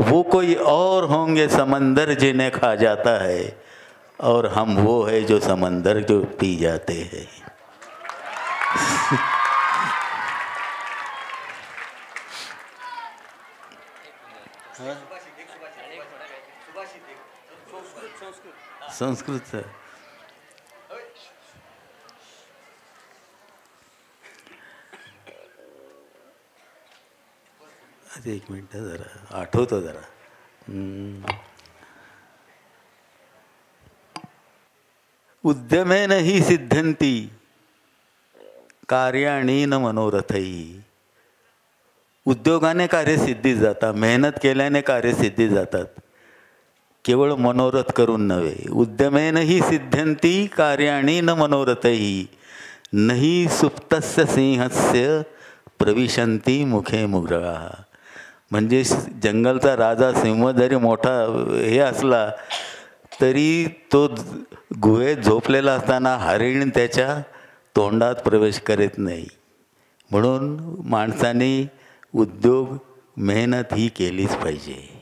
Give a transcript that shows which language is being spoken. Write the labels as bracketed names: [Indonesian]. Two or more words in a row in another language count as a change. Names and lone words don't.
[Hindi] वो कोई और होंगे समंदर जिन्हें खा जाता है, और हम वो है जो समंदर जो पी जाते हैं. संस्कृत है. [Marathi] अरे 1 मिनिट जरा आठवतो जरा. [Sanskrit] उद्यमेन हि सिद्धंती कार्याणि न मनोरथैः. [Marathi] उद्योगाने कार्यसिद्धी जातात, मेहनत केल्याने कार्यसिद्धी जातात. केवळ मनोरथ करून नव्हे. [Sanskrit] उद्यमेन ही सिद्ध्यंती कार्याणी न मनोरथही नहि सुप्तस्य सिंहस्य प्रविशंती मुखे मुग्रा. [Marathi] म्हणजे जंगलचा राजा सिंह जरी मोठा हे असला तरी तो गुहेत झोपलेला असताना हरिण त्याच्या तोंडात प्रवेश करीत नाही. म्हणून माणसाने उद्योग मेहनत ही केलीच पाहिजे.